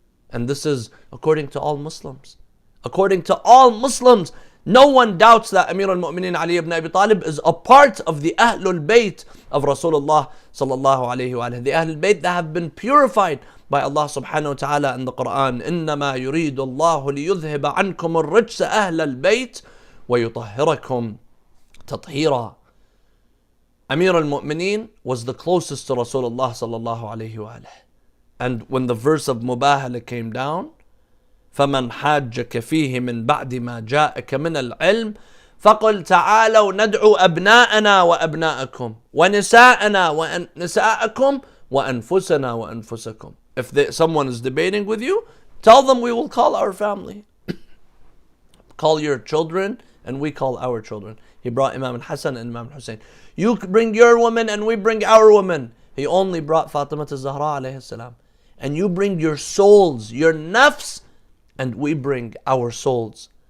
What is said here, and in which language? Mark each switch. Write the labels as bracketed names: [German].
[English] And this is according to all Muslims. According to all Muslims, no one doubts that Amir al-Mu'mineen Ali ibn Abi Talib is a part of the Ahlul Bayt of Rasulullah sallallahu alayhi wa alayhi. The Ahlul Bayt that have been purified by Allah subhanahu wa ta'ala in the Quran. [Arabic] إِنَّمَا يُرِيدُ اللَّهُ لِيُذْهِبَ عَنْكُمُ الرِّجْسَ أَهْلَ الْبَيْتِ وَيُطَهِّرَكُمْ تَطْهِيرًا. [English] Amir al-Mu'mineen was the closest to Rasulullah sallallahu alayhi wa alayhi. And when the verse of Mubahala came down, [Arabic] فَمَنْ حَاجَّكَ فِيهِ مِنْ بَعْدِ مَا جَاءَكَ مِنَ الْعِلْمِ فَقُلْ تَعَالَوْا نَدْعُوا أَبْنَاءَنَا وَأَبْنَاءَكُمْ وَنِسَاءَنَا وَنِسَاءَكُمْ وَأَنفُسَنَا وَأَنفُسَكُمْ. [English] If someone is debating with you, tell them we will call our family. Call your children and we call our children. He brought Imam al-Hasan and Imam al-Hussein. You bring your woman and we bring our woman. He only brought Fatima al-Zahra alayhi salam. And you bring your souls, your nafs, and we bring our souls.